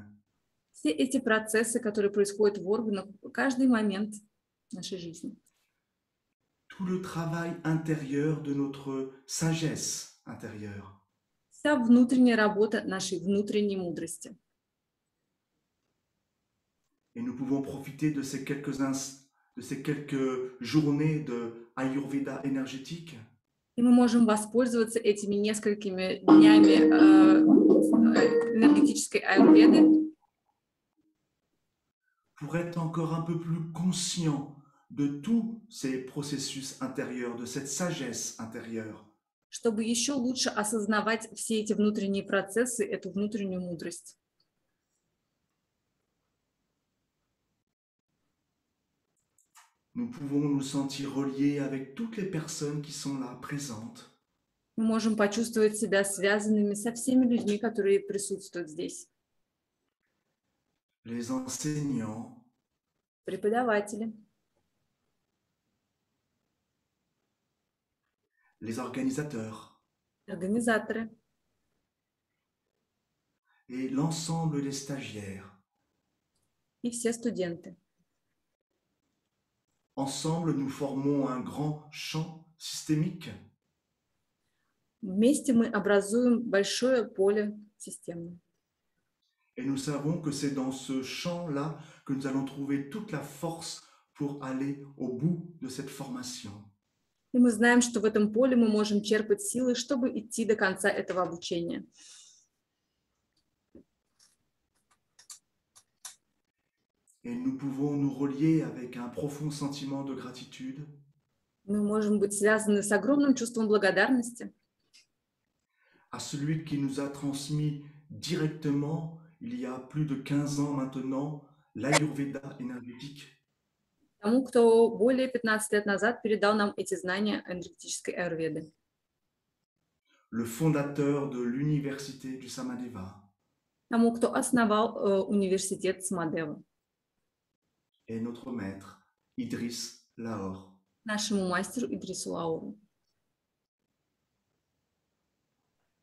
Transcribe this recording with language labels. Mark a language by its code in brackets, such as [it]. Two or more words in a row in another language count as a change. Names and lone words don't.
[ru] Все эти процессы, которые происходят в органах в каждый момент нашей жизни. [fr] Tout le travail intérieur de notre sagesse intérieure. [ru] Вся внутренняя работа нашей внутренней мудрости. [fr] Et nous pouvons profiter de ces quelques journées de Ayurveda énergétique. [ru] И мы можем воспользоваться этими несколькими днями энергетической аюрведы. [fr] Pour être encore un peu plus conscient de tous ces processus intérieurs, de cette sagesse intérieure. [ru] Чтобы еще лучше осознавать все эти внутренние процессы, эту внутреннюю мудрость. [fr] Nous pouvons nous sentir reliés avec toutes les personnes qui sont là présentes. [ru] Мы можем почувствовать себя связанными со всеми людьми, которые присутствуют здесь. [fr] Les enseignants, [ru] Преподаватели, [fr] les organisateurs [ru] организаторы [fr] et l'ensemble des stagiaires. [ru] и все студенты. [fr] Ensemble, nous formons un grand champ systémique. [ru] Вместе мы образуем большое поле системное. [fr] Et nous savons que c'est dans ce champ-là que nous allons trouver toute la force pour aller au bout de cette formation. [ru] И мы знаем, что в этом поле мы можем черпать силы, чтобы идти до конца этого обучения. [fr] Et nous pouvons nous relier avec un profond sentiment de gratitude. [ru] Мы можем быть связаны с огромным чувством благодарности [fr] À celui qui nous a transmis directement, il y a plus de 15 ans maintenant, l'Ayurveda énergétique. [ru] тому, кто более 15 лет назад передал нам эти знания энергетической аюрведы. [fr] Le fondateur de l'université du Samadeva. [ru] Тому, кто основал университет Самадева. [fr] Et notre maître, Idriss Lahore. [ru] Нашему мастеру Идрису Лауру.